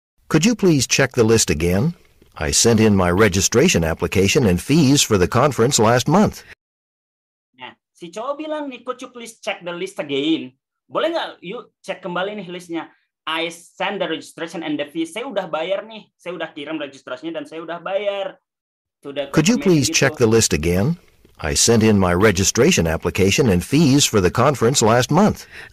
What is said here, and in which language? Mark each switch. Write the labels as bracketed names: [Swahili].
[English] Could you please check the list again? I sent in my registration application and fees for the conference last month. [Indonesian] Nah, si cowok bilang nih, [English] could you please check the list again? [Indonesian] Boleh nggak? Yuk cek kembali nih listnya. [English] I send the registration and the fees. [Indonesian] Saya udah bayar nih. Saya udah kirim registrasinya dan saya udah bayar. [English] Could you please check the list again? I sent in my registration application and fees for the conference last month.